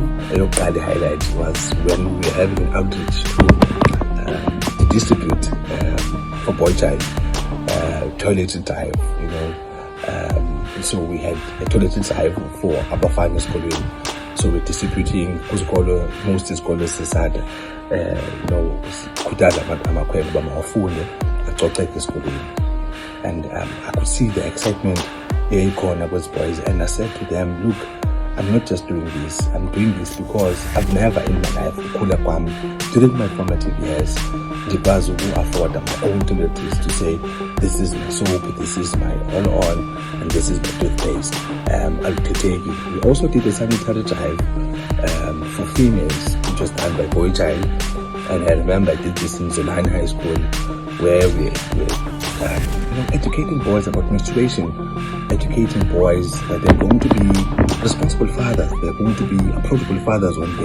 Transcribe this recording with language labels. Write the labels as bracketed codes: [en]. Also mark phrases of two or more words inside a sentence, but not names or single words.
[en] The highlight was when we were having an outreach to distribute for Boy Child toilet drive. So we had a toilet drive for Abafana School. So we're distributing most scholars SADA, [xh] khuthaza abantu amakhwenkwe uba mawafunde acoceke esikolweni. [en] And I could see the excitement [xh] eyayikhona kwezi [en] boys, and I said to them, look, I'm not just doing this, I'm doing this because I've never in my life, [xh] ukhula kwami, [en] during my formative years, [xh] ndikwazi uku-afforda [en] my own toiletries to say, this is my soap, this is my all-on, and this is my toothpaste. We also did a sanitary drive for females, which was done by Boy Child. And I remember I did this in Zolani High School, where we educating boys about menstruation, educating boys that they're going to be responsible fathers, they're going to be approachable fathers one day.